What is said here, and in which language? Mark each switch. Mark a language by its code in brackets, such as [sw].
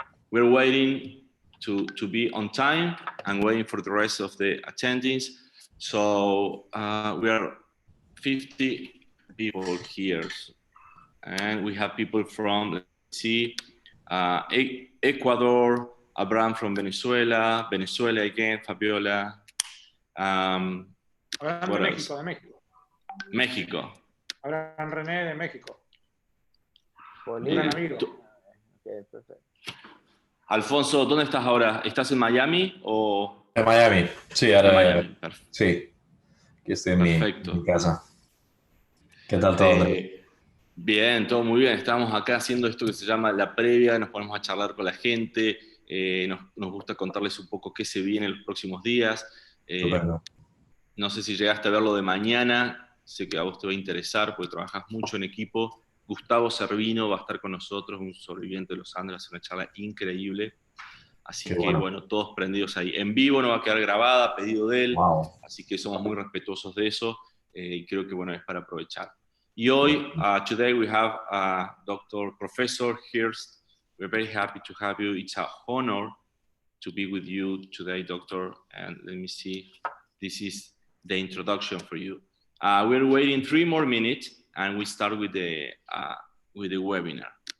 [en] We're waiting to be on time and waiting for the rest of the attendees. So we are 50 people here. And we have people from, see, Ecuador, Abraham from Venezuela, Venezuela again, Fabiola. [es] Abraham de México, de México. México. Abraham René de México. Bolivia. Un amigo. [en] Okay, perfect. [es] Alfonso, ¿dónde estás ahora? ¿Estás en Miami o...? En Miami, sí, ahora. Miami. Sí, aquí estoy en mi casa. ¿Qué tal todo? Bien, todo muy bien. Estamos acá haciendo esto que se llama la previa, nos ponemos a charlar con la gente, nos gusta contarles un poco qué se viene en los próximos días. No sé si llegaste a ver lo de mañana, sé que a vos te va a interesar porque trabajas mucho en equipo. Gustavo Servino va a estar con nosotros, un sobreviviente de los Andes, va a hacer una charla increíble. Así que bueno, todos prendidos ahí. En vivo no va a quedar grabada, a pedido de él, así que somos muy respetuosos de eso y creo que bueno, es para aprovechar. Y hoy, [en] today we have Dr. Professor Hirst. We're very happy to have you. It's an honor to be with you today, Doctor. And let me see, this is the introduction for you. We're waiting 3 more minutes and we start with the webinar.